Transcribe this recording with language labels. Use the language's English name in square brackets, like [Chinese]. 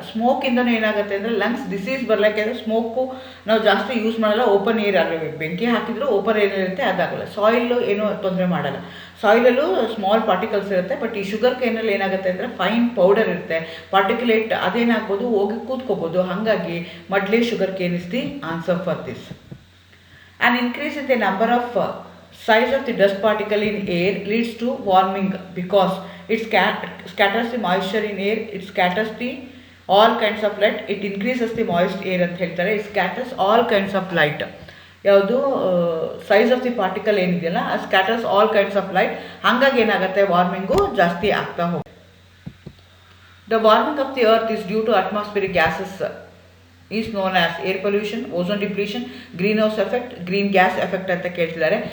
[Kannada] ಸ್ಮೋಕಿಂದನೂ ಏನಾಗುತ್ತೆ ಅಂದರೆ lungs disease ಬರಲ್ಲ. ಯಾಕೆಂದರೆ ಸ್ಮೋಕು ನಾವು ಜಾಸ್ತಿ ಯೂಸ್ ಮಾಡಲ್ಲ, ಓಪನ್ ಏರ್ ಆಗಲಿ, ಬೆಂಕಿ ಹಾಕಿದರೂ ಓಪನ್ ಏರ್ ಇರುತ್ತೆ, ಅದಾಗಲ್ಲ. ಸಾಯಿಲು ಏನೂ ತೊಂದರೆ ಮಾಡಲ್ಲ. ಸಾಯಿಲಲ್ಲೂ ಸ್ಮಾಲ್ ಪಾರ್ಟಿಕಲ್ಸ್ ಇರುತ್ತೆ, ಬಟ್ ಈ ಶುಗರ್ ಕೇನಲ್ಲಿ ಏನಾಗುತ್ತೆ ಅಂದರೆ ಫೈನ್ ಪೌಡರ್ ಇರುತ್ತೆ, ಪಾರ್ಟಿಕ್ಯುಲೇಟ್, ಅದೇನಾಗ್ಬೋದು ಹೋಗಿ ಕೂತ್ಕೋಬೋದು. ಹಾಗಾಗಿ ಮಡ್ಲಿ, [English] Sugar cane is the answer for this. An increase in the number of size of the dust particle in air leads to warming because it scatters the moisture in air, it scatters the all kinds of light, it increases the moist air [Kannada] ಅಂತ ಹೇಳ್ತಾರೆ. [English] it scatters all kinds of light. [Kannada] ಯಾವುದು [English] size of the particle [Kannada] ಏನಿದೆಯಲ್ಲ ಅದು [English] Scatters all kinds of light. [Kannada] ಹಾಗಾಗಿ ಏನಾಗುತ್ತೆ, warming ಜಾಸ್ತಿ ಆಗ್ತಾ ಹೋಗುತ್ತೆ. [English] the warming of the earth is due to atmospheric gases is known as air pollution, ozone depletion, greenhouse effect, green gas effect [Kannada] ಅಂತ ಕೇಳ್ತಿದ್ದಾರೆ.